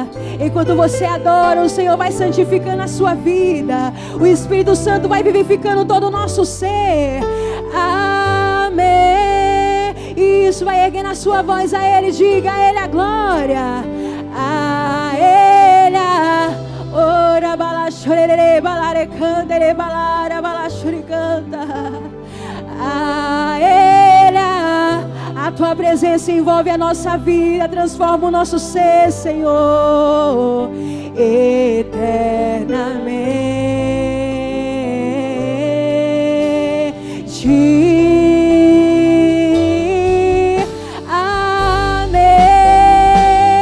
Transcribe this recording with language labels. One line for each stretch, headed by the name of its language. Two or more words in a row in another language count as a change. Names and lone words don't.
Portuguese: Enquanto você adora, o Senhor vai santificando a sua vida, o Espírito Santo vai vivificando todo o nosso ser. Amém. Isso, vai erguendo a sua voz a Ele, diga a Ele a glória, a Ele, ora balachorere balarecandere balara balachuricanta, a Ele, a Tua presença envolve a nossa vida, transforma o nosso ser, Senhor, eternamente. Amém.